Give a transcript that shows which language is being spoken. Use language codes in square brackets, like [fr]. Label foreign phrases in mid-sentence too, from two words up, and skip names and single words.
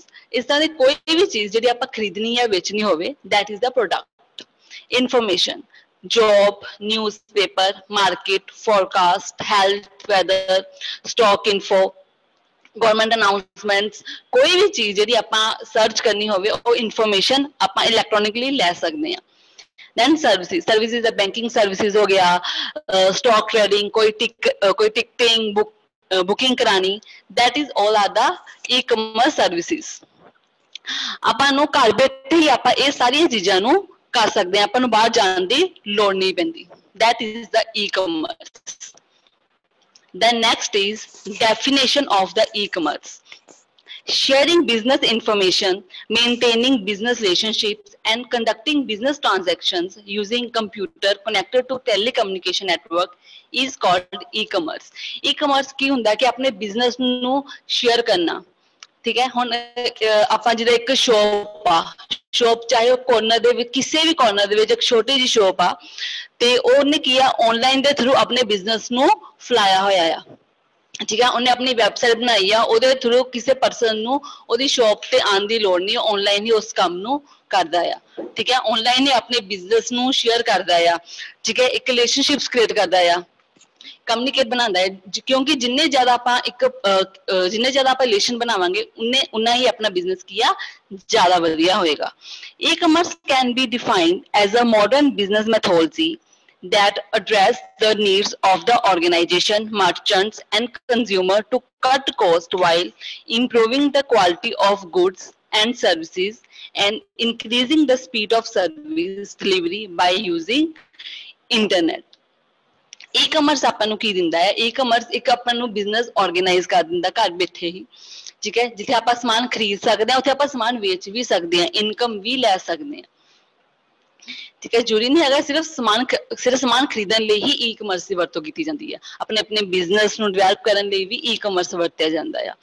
[pa] ਇਸ ਤਰ੍ਹਾਂ ਦੀ ਕੋਈ ਵੀ ਚੀਜ਼ ਜਿਹੜੀ ਆਪਾਂ ਖਰੀਦਣੀ ਹੈ, ਵੇਚਣੀ ਹੋਵੇ, [en] that is the product. Information, job, newspaper, market, forecast, health, weather, stock info, government announcements, [pa] ਕੋਈ ਵੀ ਚੀਜ਼ ਜਿਹੜੀ ਆਪਾਂ ਸਰਚ ਕਰਨੀ ਹੋਵੇ ਉਹ ਇਨਫੋਰਮੇਸ਼ਨ ਆਪਾਂ ਇਲੈਕਟ੍ਰੋਨਿਕਲੀ ਲੈ ਸਕਦੇ ਹਾਂ। [en] then services the banking services [pa] ਹੋ ਗਿਆ, [en] stock trading, कोई ticketing booking करानी, that is all are the e-commerce services। [pa] ਆਪਾਂ ਨੂੰ ਘਰ ਬੈਠੇ ਹੀ ਆਪਾਂ ਇਹ ਸਾਰੀਆਂ ਚੀਜ਼ਾਂ ਨੂੰ ਕਰ ਸਕਦੇ ਹਾਂ, ਆਪਾਂ ਨੂੰ ਬਾਹਰ ਜਾਣ ਦੀ ਲੋੜ ਨਹੀਂ ਪੈਂਦੀ। [en] that is the e-commerce। The next is definition of the e-commerce. Sharing business information, maintaining business relationships, and conducting business transactions using computer connected to telecommunication network is called e-commerce. [pa] E-commerce ਕੀ ਹੁੰਦਾ ਕਿ ਆਪਣੇ business ਨੂੰ share ਕਰਨਾ। ਠੀਕ ਹੈ, ਹੁਣ ਆਪਾਂ ਜਿਹੜਾ ਇੱਕ ਸ਼ੌਪ ਚਾਹੇ ਉਹ ਕੋਰਨਰ ਦੇ ਵਿੱਚ, ਕਿਸੇ ਵੀ ਕੋਰਨਰ ਦੇ ਵਿੱਚ ਇੱਕ ਛੋਟੀ ਜਿਹੀ ਸ਼ੌਪ ਆ, ਤੇ ਉਹਨੇ ਕੀ ਆ ਆਨਲਾਈਨ ਦੇ ਥਰੂ ਆਪਣੇ ਬਿਜ਼ਨਸ ਨੂੰ ਫਲਾਇਆ ਹੋਇਆ ਆ। ਠੀਕ ਹੈ, ਉਹਨੇ ਆਪਣੀ ਵੈਬਸਾਈਟ ਬਣਾਈ ਆ, ਉਹਦੇ ਥਰੂ ਕਿਸੇ ਪਰਸਨ ਨੂੰ ਉਹਦੀ ਸ਼ੌਪ ਤੇ ਆਉਣ ਦੀ ਲੋੜ ਨਹੀਂ, ਆਨਲਾਈਨ ਹੀ ਉਸ ਕੰਮ ਨੂੰ ਕਰਦਾ ਆ। ਠੀਕ ਹੈ, ਆਨਲਾਈਨ ਹੀ ਆਪਣੇ ਬਿਜ਼ਨਸ ਨੂੰ ਸ਼ੇਅਰ ਕਰਦਾ ਆ। ਠੀਕ ਹੈ, ਇੱਕ [en] relationships create [pa] ਕਰਦਾ ਆ, ਕਮਿਊਨੀਕੇਟ ਬਣਾਉਂਦਾ ਹੈ, ਕਿਉਂਕਿ ਜਿੰਨੇ ਜ਼ਿਆਦਾ ਆਪਾਂ ਰਿਲੇਸ਼ਨ ਬਣਾਵਾਂਗੇ ਉਨਾ ਹੀ ਆਪਣਾ ਬਿਜ਼ਨਸ ਕੀ ਆ ਜ਼ਿਆਦਾ ਵਧੀਆ ਹੋਏਗਾ। [en] E-commerce can be defined as a modern business methodology that address the needs of the organization, merchants and consumer to cut cost while improving the quality of goods and services and increasing the speed of service delivery by using internet। [pa] ई-कमर्स ਆਪਾਂ ਨੂੰ ਕੀ ਦਿੰਦਾ ਹੈ? ई-कमर्स ਇੱਕ ਆਪਾਂ ਨੂੰ ਬਿਜ਼ਨਸ ਆਰਗੇਨਾਈਜ਼ ਕਰ ਦਿੰਦਾ ਘਰ ਬੈਠੇ ਹੀ। ਠੀਕ ਹੈ, ਜਿੱਥੇ ਆਪਾਂ ਸਮਾਨ ਖਰੀਦ ਸਕਦੇ ਹਾਂ ਉੱਥੇ ਆਪਾਂ ਸਮਾਨ ਵੇਚ ਵੀ ਸਕਦੇ ਹਾਂ, ਇਨਕਮ ਵੀ ਲੈ ਸਕਦੇ ਹਾਂ। ਠੀਕ ਹੈ, ਜ਼ਰੂਰੀ ਨਹੀਂ ਹੈਗਾ ਸਿਰਫ ਸਮਾਨ ਖਰੀਦਣ ਲਈ ਹੀ ई-कमर्स ਦੀ ਵਰਤੋਂ ਕੀਤੀ ਜਾਂਦੀ ਹੈ, ਆਪਣੇ ਬਿਜ਼ਨਸ ਨੂੰ ਡਿਵੈਲਪ ਕਰਨ ਲਈ ਵੀ ई-कमर्स ਵਰਤਿਆ ਜਾਂਦਾ ਆ।